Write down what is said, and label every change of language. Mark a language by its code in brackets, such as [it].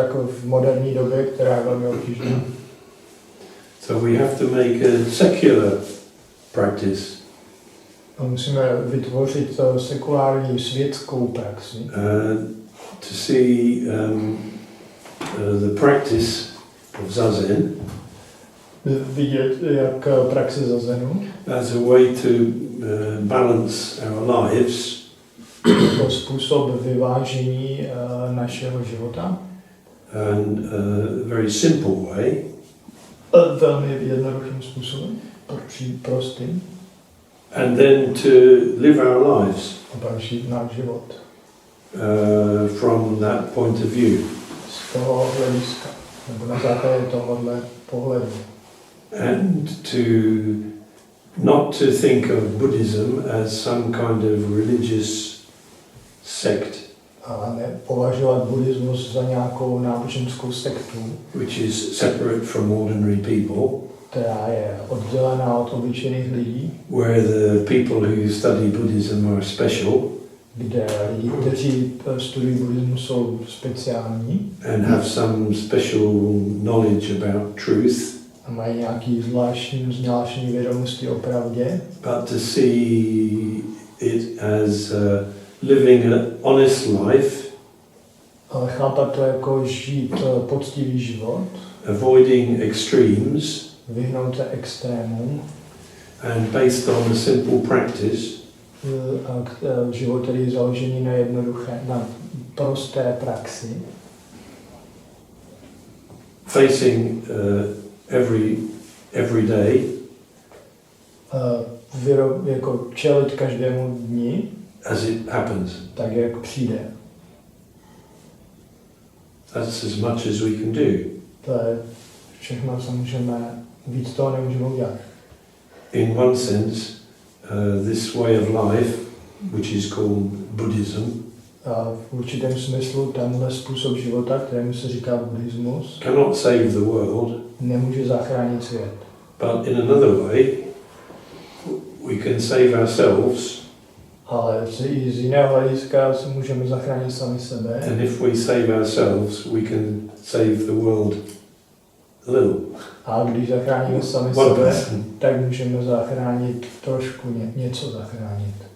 [cs] V moderní době, která je velmi obtížná. [en] So we have to make a secular practice. [cs] A musíme vytvořit sekulární světskou praxi. [en] To see the practice of Zazen [cs] Vidět, jak praxi zazenu, [en] as a way to balance our lives [cs] jako způsob vyvážení našeho života. [en] and a very simple way. [cs] Velmi jednoduchým způsobem, prostým. [en] And then to live our lives [cs] A pak žít náš život. [en] from that point of view. [cs] Z toho hlediska, nebo na základě tohohle pohledu. [en] And to not to think of Buddhism as some kind of religious sect, [cs] A nepovažovat buddhismus za nějakou náboženskou sektu, [en] which is separate from ordinary people, [cs] která je oddělená od obyčejných lidí, [en] where the people who study Buddhism are special [cs] kde lidi, kteří studují buddhismus, jsou speciální [en] and have some special knowledge about truth, [cs] a mají nějaký zvláštní vědomosti o pravdě, [en] but to see it as living an honest life [cs] Ale chápat to jako žít poctivý život, [en] avoiding extremes, [cs] vyhnout se extrémům, [en] and based on a simple practice, [cs] život, který je založený na jednoduché, na prosté praxi, [en] facing every day, [cs] jako čelit každému dni, [en] as it happens. [cs] tak jak přijde. [en] That's as much as we can do. [cs] To je všechno, co můžeme, víc toho nemůžeme udělat. [en] In one sense, this way of life, which is called Buddhism, [cs] A v určitém smyslu tenhle způsob života, kterému se říká buddhismus, [en] cannot save the world, [cs] nemůže zachránit svět. [en] but in another way, we can save ourselves, [cs] Ale i z jiného hlediska se můžeme zachránit sami sebe. [en] and if we save ourselves, we can save the world a little. [cs] A když zachráníme sami [en] One [cs] sebe, [en] person. [cs] tak můžeme zachránit trošku, něco zachránit.